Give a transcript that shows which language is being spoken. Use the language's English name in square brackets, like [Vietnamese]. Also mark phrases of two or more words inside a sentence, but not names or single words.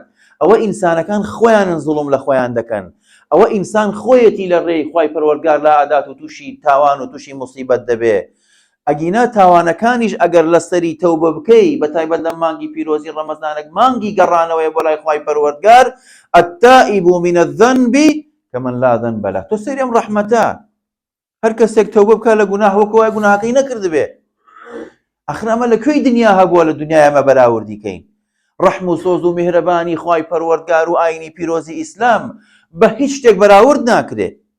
[Central Kurdish] ئەوە ئینسانەکان خۆیانن زوڵم لە خۆیان دەکەن. ئەوە ئینسان خۆیەتی لە ڕێی خوای پەروەردگار لا ئادات و تووشی تاوان و تووشی موسیبەت دەبێ. ئەگینا تاوانەکانیش ئەگەر لەسەری تەوبە بکەی، بە تایبەت لە مانگی پیرۆزی ڕەمەزانێک مانگی گەڕانەوەی بۆ لای خوای پەروەردگار، [Arabic] التائب من الذنب كمن لا ذنب له. [Central Kurdish] تۆ سەیری ئەم ڕەحمەتە، هەر کەسێک تەوبە بکات لە گوناه وەکو وای گوناهەکەی نەکردبێ. ئەخر ئەمە لە کوێی دنیا هەبووە لە دنیای ئەمە بەراوردیکەین؟ ڕەحم و سۆز و میهرەبانی خوای پەروەردگار و ئاینی پیرۆزی ئیسلام بە هیچ شتێک بەراورد ناکرێت.